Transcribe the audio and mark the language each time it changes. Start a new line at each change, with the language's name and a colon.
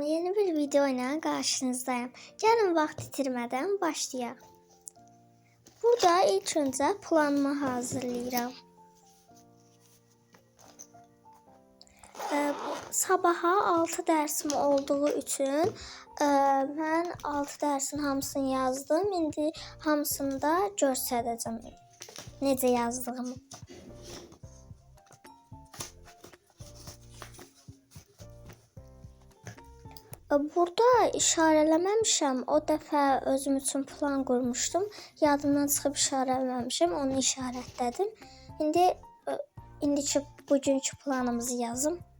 Turkish: Yeni bir video ile karşınızdayım.
Azerbaijani: Gəlin vaxt itirmədən başlayaq. Burada ilk öncə planımı hazırlayıram. Sabaha 6 dərsim olduğu üçün mən 6 dərsin hamısını yazdım. İndi hamısını da göstərəcəm. Necə yazdığımı. Burada işarələməmişəm. O dəfə özüm üçün plan qurmuşdum. Yadımdan çıxıb işarələməmişəm. Onu işarətlədim. İndiki bugünkü planımızı yazım.